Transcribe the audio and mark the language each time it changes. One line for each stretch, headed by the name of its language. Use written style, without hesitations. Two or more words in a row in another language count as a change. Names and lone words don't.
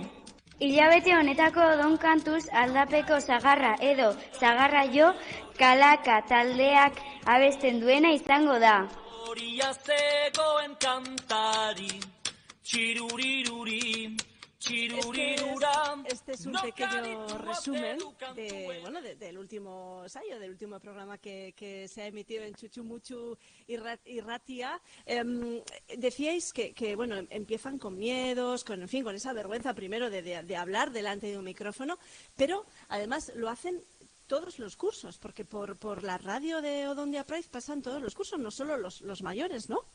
Basque: Hilabete honetako odon kantuz aldapeko sagarra edo sagarra jo kalaka taldeak abesten duena izango da. Horia zegoen kantari, txiruriruri, txirurirura.
Spanish: Este es un pequeño resumen del último ensayo, del último programa que se ha emitido en Chuchu Muchu y Ratia. Decíais que bueno, empiezan con miedos, con esa vergüenza primero de hablar delante de un micrófono, pero además lo hacen todos los cursos, porque por la radio de Odondia Price pasan todos los cursos, no solo los mayores, ¿no?